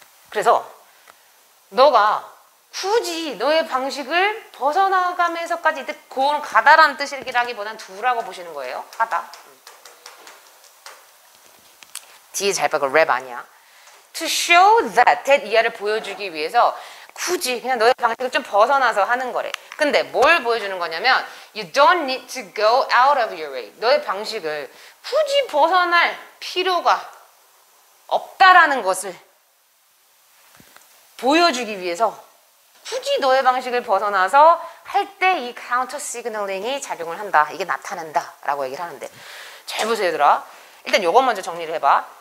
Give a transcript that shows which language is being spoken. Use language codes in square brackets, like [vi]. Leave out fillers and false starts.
[ko] 그래서 너가 굳이 너의 방식을 벗어나가면서까지 그건 가다라는 뜻이라기보단 두라고 보시는 거예요. 하다. 뒤에 잘 봐. 그 랩 아니야. [en] To show that [ko] 이하를 보여주기 위해서 굳이 그냥 너의 방식을 좀 벗어나서 하는 거래. 근데 뭘 보여주는 거냐면 [en] You don't need to go out of your way. [ko] 너의 방식을 굳이 벗어날 필요가 없다라는 것을 보여주기 위해서 굳이 너의 방식을 벗어나서 할 때 이 카운터 시그널링이 작용을 한다. 이게 나타난다 라고 얘기를 하는데 잘 보세요 얘들아. 일단 요거 먼저 정리를 해봐.